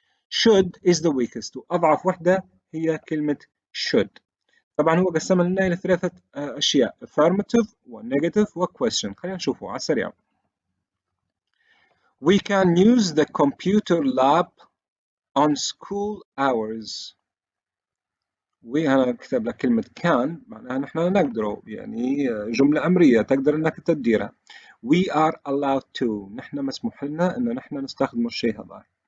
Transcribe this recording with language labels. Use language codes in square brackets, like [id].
[en] should is the weakest، [ar] وأضعف وحدة هي كلمة should. طبعا هو قسم لنا إلى ثلاثة أشياء affirmative و negative و question. خلينا نشوفه على السريع. [en] We can use the computer lab on school hours. [ar] وهنا كتب لك كلمة can معناها نحن نقدره، يعني جملة أمرية تقدر أنك تديرها. [en] We are allowed to، [ar] نحن مسموح لنا أن نحن نستخدم الشيء هذا.